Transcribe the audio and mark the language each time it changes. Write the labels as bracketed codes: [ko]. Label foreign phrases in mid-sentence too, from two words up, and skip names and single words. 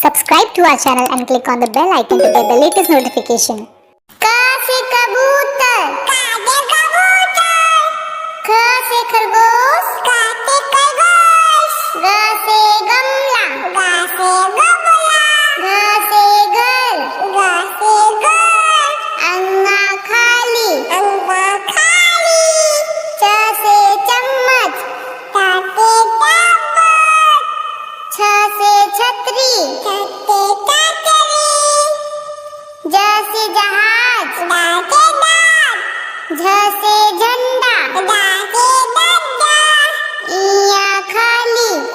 [en] subscribe to our channel and click on the bell icon to get the latest notification. [hi] क से कबूतर, क से खरगोश, ग से गमला, घ से घर, अंगा खाली, च से चम्मच, छ से छतरी, ज से जहाज, झ से झंडा, इया खाली,